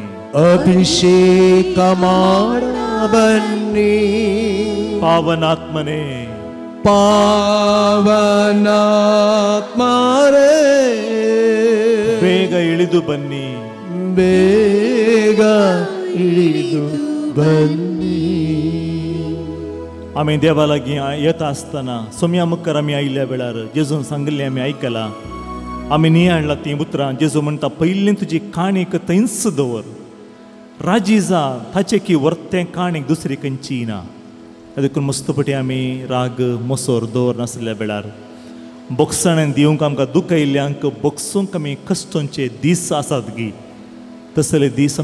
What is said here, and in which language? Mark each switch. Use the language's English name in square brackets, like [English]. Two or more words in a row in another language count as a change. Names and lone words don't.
[Kannada] ಅಭಿಷೇಕ ಮಾಡ ಬನ್ನಿ ಪಾವನಾತ್ಮನೇ ಪಾವನಾತ್ಮರೇ ಬೇಗ ಇಳಿದು ಬನ್ನಿ ಬೇಗ ಇಳಿದು बन्नी [Konkani] आमी देवा लागीं येता आसतना सोम्या मुखार आमी आयिल्ल्या वेळार जेजून सांगिल्लें आमी आयकलां आमी न्ही हाडलां तीं उतरां जेजू म्हणटा पयलीं तुजी काणीक थंयच दवर राजी जा ताचे की वर्तें काणीक दुसरी खंयची ना देखून मस्तपटी आमी राग मोसोर दवर नासल्या वेळार बोगसण दिवंक आमकां दूख आयिल्ल्यांक बोगसूंक आमी कश्टांचे दीस आसात गी तसले दीस